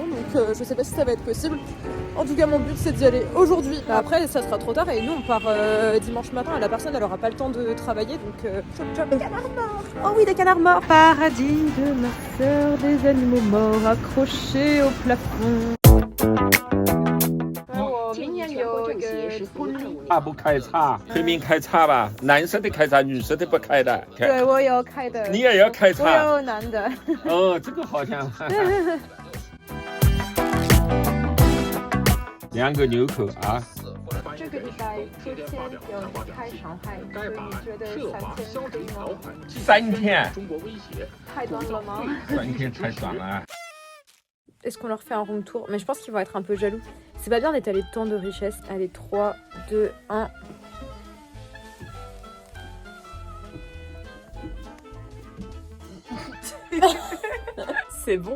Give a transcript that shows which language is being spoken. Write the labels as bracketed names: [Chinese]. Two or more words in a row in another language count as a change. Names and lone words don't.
[French] Donc je sais pas si ça va être possible. En tout cas, mon but c'est d'y aller aujourd'hui. Après, ça sera trop tard et nous on part dimanche matin et la personne elle aura pas le temps de travailler. Donc des canards morts. Oh oui, des canards morts. Paradis de ma sœur, des animaux morts accrochés au plafond. [Chinese] 不开叉，推面开叉吧，男生的开叉，女生的不开的。对，我有开的。你也要开叉？我有男的。哦，这个好像。2个纽扣啊。这个礼拜之前有开上海，所以你觉得3天可以吗？3天。太短了吗？3天太短了。 [French] Est-ce qu'on leur fait un [English] room tour? [French] Mais je pense qu'ils vont être un peu jaloux. C'est pas bien d'étaler tant de richesses. Allez, 3, 2, 1. C'est bon.